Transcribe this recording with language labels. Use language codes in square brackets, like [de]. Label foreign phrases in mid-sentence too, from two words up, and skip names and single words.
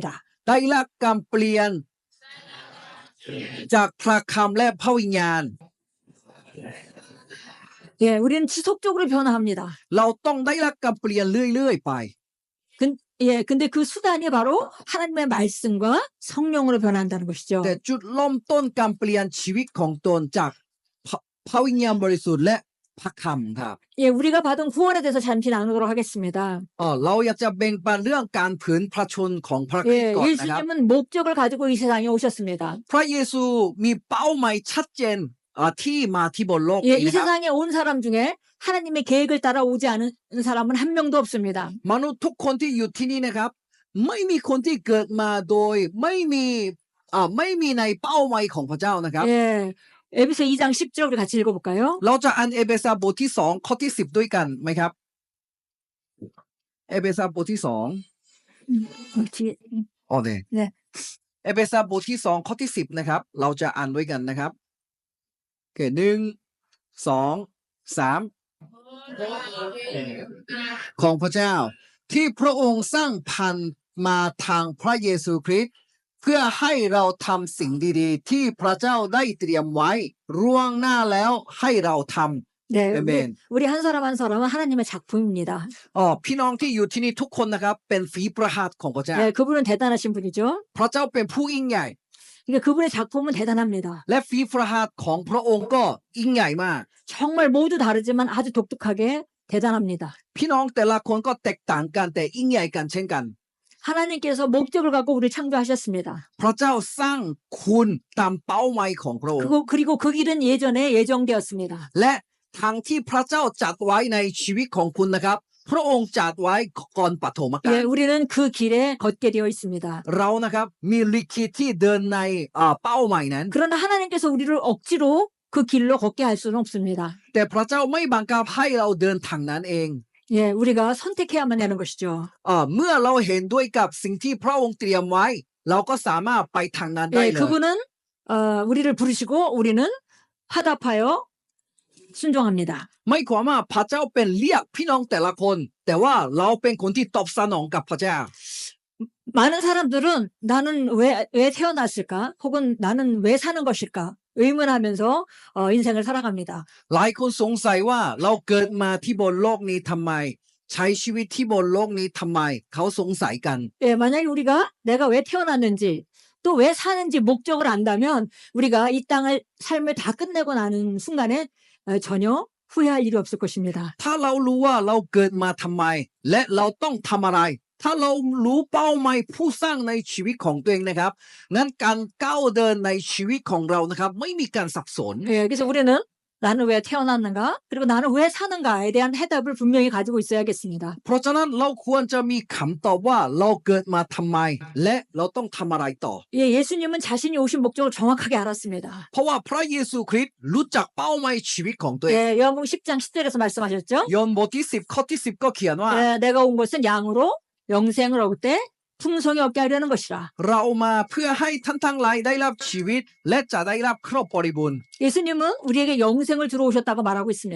[th] ได้รับการเปลี่ยนจากพระคำและพระวิญญาณ [ko] 예, 우리는 지속적으로 변화합니다. [th] เราต้องได้รับการเปลี่ยนเรื่อยๆไป [ko] 예, 근데 그 수단이 바로 하나님의 말씀과 성령으로 변한다는 것이죠. [th] แต่จุดเริ่มต้นการเปลี่ยนชีวิตของตนจากพระวิญญาณบริสุทธิ์และพระคำครับ [ko] 예, 우리가 받은 구원에 대해서 잠시 나누도록 하겠습니다. [th] เราอยากจะแบ่งปันเรื่องการผืนพระชนของพระคริสต์ [ko] 예, [th] ก่อนนะครับ [ko] 예수님은 목적을 가지고 이 세상에 오셨습니다. [th] พระเยซูมีเป้าหมายชัดเจนที่มาที่บนโลก [ko] 예, [th] นี้ [ko] 이 [th] นะครับ [ko] 세상에 온 사람 중에 하나님의 계획을 따라 오지 않은 사람은 한 명도 없습니다. [th] มนุษย์ทุกคนที่อยู่ที่นี่นะครับไม่มีคนที่เกิดมาโดยไม่มีในเป้าหมายของพระเจ้านะครับ [ko] 예, 에베소 2장 10절 우리 같이 읽어볼까요? [th] เราจะอ่านเอเบซัสบทที่2ข้อที่10ด้วยกันไหมครับเอเบซัสบทที่2 [ko] 뒤에 [th] อ๋อเนี่ย เนี่ย เอเบซัสบทที่2ข้อที่10นะครับเราจะอ่านด้วยกันนะครับโอเค1 2 3ของพระเจ้าที่พระองค์สร้างพันมาทางพระเยซูคริสต์เพื่อให้เราทำสิ่งดีๆที่พระเจ้าได้เตรียมไว้ล่วงหน้าแล้วให้เราทำ [ko] 네, 아멘. 우리 한 사람 한 사람은 하나님의 작품입니다. [th] พี่น้องที่อยู่ที่นี่ทุกคนนะครับเป็นฝีประหัตถ์ของพระเจ้า [ko] 네, 그분은 대단하신 분이죠. [th] พระเจ้าเป็นผู้ยิ่งใหญ่ [ko] 그러니까 그분의 작품은 대단합니다. [th] และฝีประหัตถ์ของพระองค์ก็ยิ่งใหญ่มาก [ko] 정말 모두 다르지만 아주 독특하게 대단합니다. [th] พี่น้องแต่ละคนก็แตกต่างกันแต่ยิ่งใหญ่กันเช่นกัน [ko] 하나님께서 목적을 갖고 우리를 창조하셨습니다. [th] พระเจ้าสร้างคุณตามเป้าหมายของพระองค์ [ko] 그리고 그 길은 예전에 예정되었습니다. [th] และทางที่พระเจ้าจัดไว้ในชีวิตของคุณนะครับ พระองค์จัดไว้ก่อนปฐมกาล [ko] 예, 우리는 그 길에 걷게 되어 있습니다. [th] เรานะครับมีลิขิตที่เดินในเป้าหมายนั้น [ko] 그러나 하나님께서 우리를 억지로 그 길로 걷게 할 수는 없습니다. [th] แต่พระเจ้าไม่บังคับให้เราเดินทางนั้นเอง [ko] 예, 우리가 선택해야만 하는 것이죠. [th] เมื่อเราเห็นด้วยกับสิ่งที่พระองค์เตรียมไว้ เราก็สามารถไปทางนั้นได้ [ko] 예, [th] เลย [ko] 그분은 우리를 부르시고 우리는 화답하여 순종합니다. [th] ไม่ความว่าพระเจ้าเป็นเรียกพี่น้องแต่ละคน แต่ว่าเราเป็นคนที่ตอบสนองกับพระเจ้า [ko] 많은 사람들은 나는 왜 태어났을까? 혹은 나는 왜 사는 것일까? 의문하면서 인생을 살아갑니다. [th] หลายคนสงสัยว่าเราเกิดมาที่บนโลกนี้ทำไม ใช้ชีวิตที่บนโลกนี้ทำไม เขาสงสัยกัน [ko] 예, 만약에 우리가 내가 왜 태어났는지 또 왜 사는지 목적을 안다면 우리가 이 땅을 삶을 다 끝내고 나는 순간에 전혀 후회할 일이 없을 것입니다. [th] ถ้าเรารู้ว่าเราเกิดมาทำไม และเราต้องทำอะไร ถ้าเรารู้เป้าหมายผู้สร้างในชีวิตของตัวเองนะครับงั้นการก้าวเดินในชีวิตของเรานะครับไม่มีการสับสน [ko] 예, 그래서 우리는 나는 왜 태어났는가? 그리고 나는 왜 사는가에 대한 해답을 분명히 가지고 있어야겠습니다. [th] เพราะฉะนั้นเราควรจะมีคำตอบว่าเราเกิดมาทำไม และเราต้องทำอะไรต่อ [ko] 예, 예수님은 자신이 오신 목적을 정확하게 알았습니다. [th] เพราะว่าพระเยซูคริสต์รู้จักเป้าหมายชีวิตของตัวเอง [ko] 예, 요한복음 10장 10절에서 말씀하셨죠? [th] ยอห์นบทที่10ข้อที่10ก็เขียนว่า [ko] 예, 내가 온 것은 양으로 영생을 얻을 때 풍성히 얻게 하려는 것이라. [th] เรามาเพื่อให้ท่านทั้งหลายได้รับชีวิต และจะได้รับครบบริบูรณ์ [ko] 예수님은 우리에게 영생을 주러 오셨다고 말하고 있습니다.